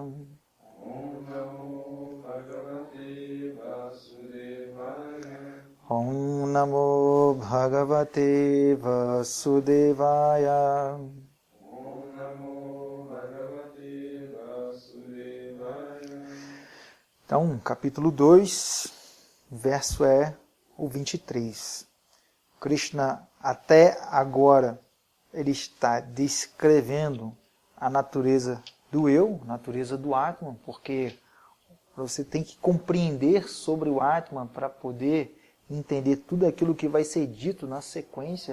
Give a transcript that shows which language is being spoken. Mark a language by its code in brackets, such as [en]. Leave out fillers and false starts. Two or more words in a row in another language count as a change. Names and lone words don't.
[sa] ॐ नमो भगवते वासुदेवाय. ॐ नमो भगवते वासुदेवाय. ॐ नमो भगवते वासुदेवाय. [pt] Então, capítulo 2, verso é o 23. Krishna, até agora, ele está descrevendo a natureza do eu, natureza do Atman, porque você tem que compreender sobre o Atman para poder entender tudo aquilo que vai ser dito na sequência.